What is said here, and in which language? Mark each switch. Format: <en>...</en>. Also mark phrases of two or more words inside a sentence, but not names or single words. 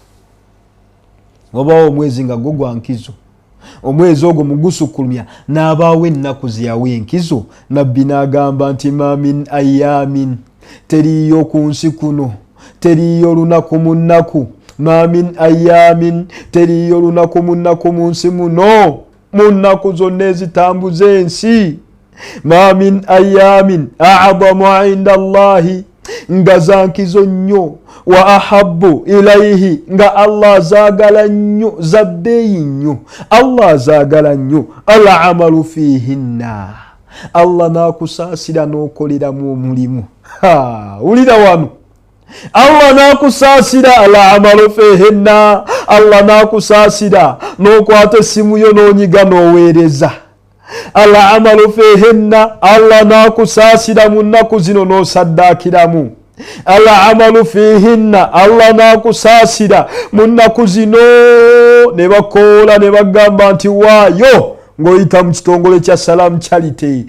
<lg>Wabaawo omwezi nga gwo gwa nkizo, omwezi ogwo mugusukkulumya n'abaawo ennaku ze yawa enkizo. Nabbi n'agamba nti</lg> <ar>ما من أيام,</ar> <lg>teriyo ku nsi kuno, teriyo lunaku mu nnaku,</lg> <ar>ما من أيام,</ar> <lg>teriyo lunaku mu nnaku mu nsi muno, mu nnaku zonna ezitambuza ensi.</lg> <ar>ما من أيام أعظم عند الله,</ar> <lg>nga za nkizo nnyo,</lg> <ar>وأحب إليه,</ar> <lg>nga Allah zaagala nnyo, za bbeeyi nnyo, Allah zaagala nnyo,</lg> <ar>العمل فيهن,</ar> <lg>Allah n'akusaasira n'okoleramu omulimu. Wulira wano, Allah n'akusaasira</lg> <ar>العمل فيهن,</ar> <lg>Allah n'akusaasira n'okwata essimu yo n'onyiga n'oweereza.</lg> <ar>العمل فيهن,</ar> <lg>Allah n'akusaasira mu nnaku zino n'osaddaakiramu.</lg> <ar>العمل فيهن,</ar> <lg>Allah n'akusaasira mu nnaku zino ne bakoola ne bagamba nti waayo ng'oyita mu kitongole kya Salam Charity.</lg>